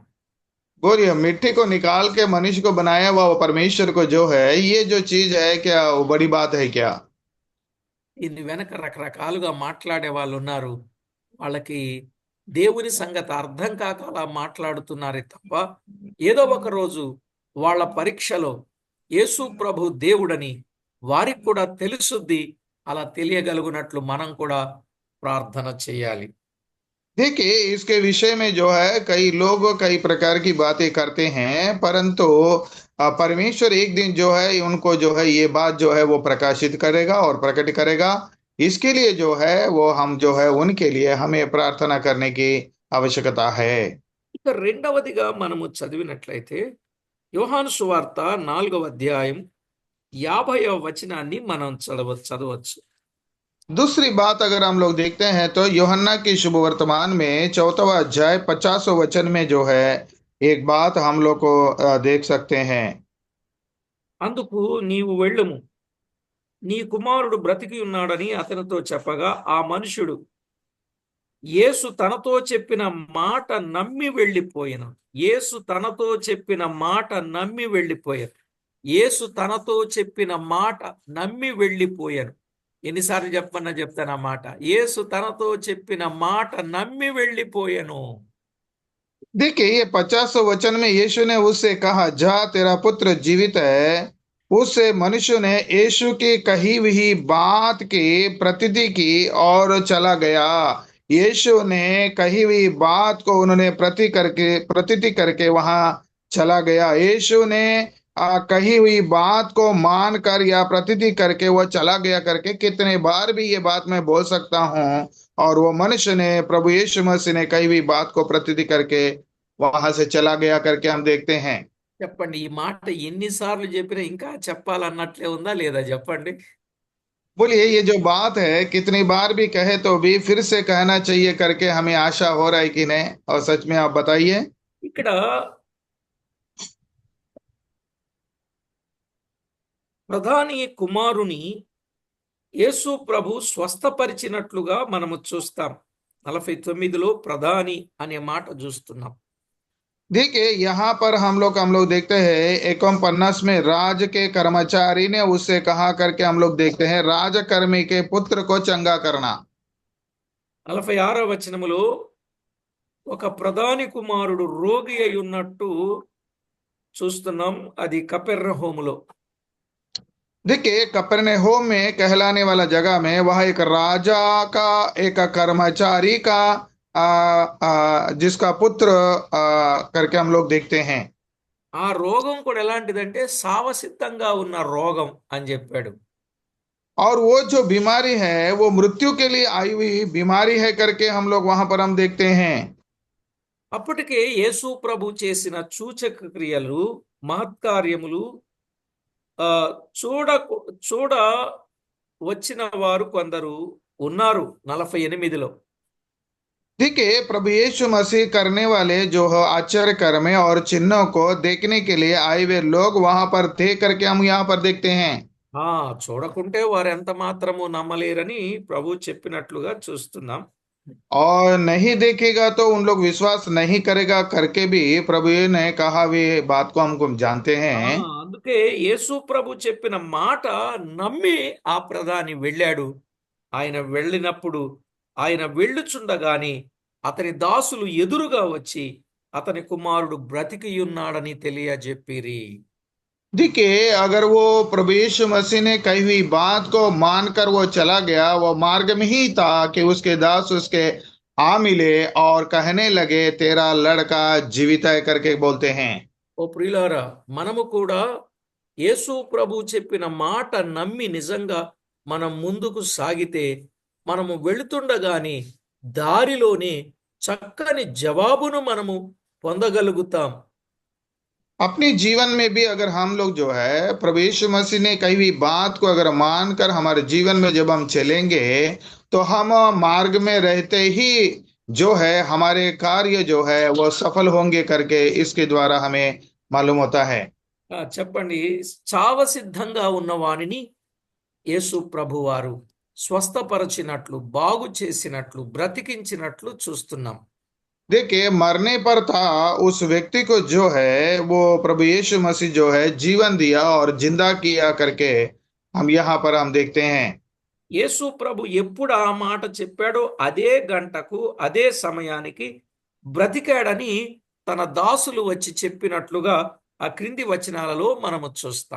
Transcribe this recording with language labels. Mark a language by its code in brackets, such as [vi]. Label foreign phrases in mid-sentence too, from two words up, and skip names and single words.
[hi] बोलिए मिट्टी को निकाल के मनुष्य को बनाया हुआ वो परमेश्वर को जो है ये जो चीज है क्या वो बड़ी बात है क्या। [te] దీని వెనక రకరకాలుగా మాట్లాడే వాళ్ళు ఉన్నారు. వాళ్ళకి దేవుని సంగతి అర్థం కాక అలా మాట్లాడుతున్నారే తప్ప ఏదో ఒక రోజు వాళ్ళ పరీక్షలో యేసు ప్రభు దేవుడని వారికి కూడా తెలుసుద్ది. అలా తెలియగలుగునట్లు మనం కూడా ప్రార్థన చేయాలి. [hi] देखिए इसके विषय में जो है कई लोग कई प्रकार की बातें करते हैं, परंतु परमेश्वर एक दिन जो है उनको जो है ये बात जो है वो प्रकाशित करेगा और प्रकट करेगा। इसके लिए जो है वो हम जो है उनके लिए हमें प्रार्थना करने की आवश्यकता है। [te] ఇక రెండవదిగా మనము చదివినట్లయితే యోహాను సువార్త 4వ అధ్యాయం 50వ వచనాన్ని మనం చదవచ్చు. [hi] दूसरी बात अगर हम लोग देखते हैं तो यूहन्ना की शुभ वर्तमान में 4वां अध्याय 50वां वचन में जो है एक बात हम लोग को देख सकते हैं। [te] అందుకు నీవు వెళ్ళుము, నీ కుమారుడు బ్రతికి ఉన్నాడని అతనితో చెప్పగా ఆ మనుషుడు యేసు తనతో చెప్పిన మాట నమ్మి వెళ్ళిపోయాను. యేసు తనతో చెప్పిన మాట నమ్మి వెళ్ళిపోయాను. యేసు తనతో చెప్పిన మాట నమ్మి వెళ్ళిపోయాను. ఎన్నిసార్లు చెప్పమన్నా చెప్తాను ఆ మాట. యేసు తనతో చెప్పిన మాట నమ్మి వెళ్ళిపోయాను. [hi] देखिए ये 50वां वचन में यीशु ने उससे कहा जा तेरा पुत्र जीवित है। उससे मनुष्य ने यीशु की कही हुई बात की प्रतिति की और चला गया। यीशु ने कही हुई बात को उन्होंने प्रतिति करके वहां चला गया। यीशु ने कही हुई बात को मान कर या प्रतिति करके वो चला गया करके कितने बार भी ये बात मैं बोल सकता हूँ। और वो मनुष्य ने प्रभु यीशु मसीह ने कही हुई बात को प्रतिति करके वहां से चला गया करके हम देखते हैं। [te] చెప్పండి, ఈ మాట ఎన్నిసార్లు చెప్పినా ఇంకా చెప్పాలన్నట్లే ఉందా లేదా చెప్పండి. [hi] बोलिए ये जो बात है कितनी बार भी कहे तो भी फिर से कहना चाहिए करके हमें आशा हो रहा है कि नहीं, और सच में आप बताइए। [te] ఇక్కడ ప్రధాని కుమారుని యేసు ప్రభు స్వస్థపరిచినట్లుగా మనము చూస్తాం. 49లో ప్రధాని అనే మాట చూస్తున్నాం. [hi] देखिए यहाँ पर हम लोग देखते हैं 51 में राज के कर्मचारी ने उससे कहा करके हम लोग देखते हैं राजकर्मी के पुत्र को चंगा करना। [te] 46వ వచనములో ఒక ప్రధాని కుమారుడు రోగి అయి ఉన్నట్టు చూస్తున్నాం. అది కపెర్నహూములో. [hi] देखिए कफरनहूम में कहलाने वाला जगह में वह एक राजा का एक कर्मचारी का जिसका पुत्र करके हम लोग देखते हैं। [te] ఆ రోగం కూడా ఎలాంటిదంటే సావసిద్ధంగా ఉన్న రోగం అని చెప్పాడు. [hi] और वो जो बीमारी है वो मृत्यु के लिए आई हुई बीमारी है करके हम लोग वहां पर हम देखते हैं। [te] అప్పటికే యేసు ప్రభు చేసిన సూచక క్రియలు, మహత్కార్యములు చూడ చూడ వచ్చిన వారు కొందరు ఉన్నారు. 48లో [hi] देखिए प्रभु यीशु मसीह करने वाले जो है आश्चर्य कर्म और चिन्हों को देखने के लिए आए हुए लोग वहां पर थे करके हम यहाँ पर देखते हैं। [te] చూడకుంటే వారు ఎంత మాత్రము నమ్మలేరని ప్రభు చెప్పినట్లుగా చూస్తున్నాం. [hi] और नहीं देखेगा तो उन लोग विश्वास नहीं करेगा करके भी प्रभु ने कहा हुई बात को हमको जानते हैं। [te] అందుకే యేసు ప్రభు చెప్పిన మాట నమ్మి ఆ ప్రధాని వెళ్ళాడు. ఆయన వెళ్ళినప్పుడు ఆయన వెళ్ళుచుండగాని అతని దాసులు ఎదురుగా వచ్చి అతని కుమారుడు బ్రతికి ఉన్నాడని తెలియజెప్పిరి. [hi] देखिए अगर वो प्रभु यीशु मसीह ने कही हुई बात को मानकर वो चला गया, वो मार्ग में ही था कि उसके दास उसके आ मिले और कहने लगे तेरा लड़का जीवित है करके बोलते हैं। [te] ఓ ప్రియులారా, మనము కూడా యేసు ప్రభు చెప్పిన మాట నమ్మి నిజంగా మనం ముందుకు సాగితే మనము వెళుతుండగాని దారిలోనే చక్కని జవాబును మనము పొందగలుగుతాం. [hi] अपने जीवन में भी अगर हम लोग जो है प्रभु यीशु मसीह ने कही हुई बात को अगर मानकर हमारे जीवन में जब हम चलेंगे तो हम मार्ग में रहते ही जो है हमारे कार्य जो है वो सफल होंगे करके इसके द्वारा हमें मालूम होता है। [te] చెప్పండి, చావసిద్ధంగా ఉన్న వానిని యేసు ప్రభువారు స్వస్థపరచినట్లు, బాగు చేసినట్లు, బ్రతికించినట్లు చూస్తున్నాం. [hi] देखिए मरने पर था उस व्यक्ति को जो है वो प्रभु यीशु मसीह जो है जीवन दिया और जिंदा किया करके हम यहाँ पर हम देखते हैं। [te] యేసు ప్రభు ఎప్పుడు ఆ మాట చెప్పాడో అదే గంటకు అదే సమయానికి బ్రతికాడని తన దాసులు వచ్చి చెప్పినట్లుగా ఆ క్రింది వచనాలలో మనము చూస్తాం.